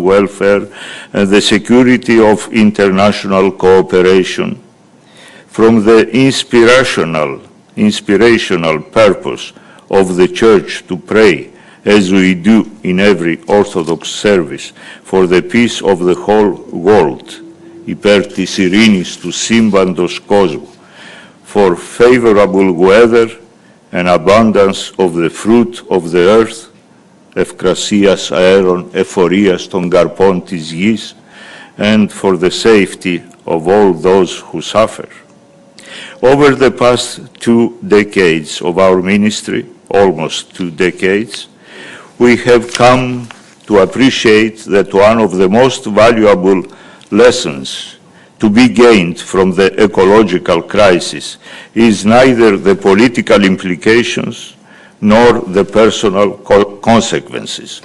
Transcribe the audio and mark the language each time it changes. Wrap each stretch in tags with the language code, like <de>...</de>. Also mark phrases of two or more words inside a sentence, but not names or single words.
<en>welfare, and the security of international cooperation, from the inspirational purpose of the Church to pray, as we do in every Orthodox service, for the peace of the whole world,</en> <el>υπέρ της ειρήνης του σύμπαντος κόσμου,</el> <en>for favorable weather and abundance of the fruit of the earth,</en> <el>ευκρασίας αέρων, εφορίας των καρπών της γης,</el> <en>and for the safety of all those who suffer. Over the past 2 decades of our ministry, almost 2 decades, we have come to appreciate that one of the most valuable lessons to be gained from the ecological crisis is neither the political implications nor the personal consequences.</en>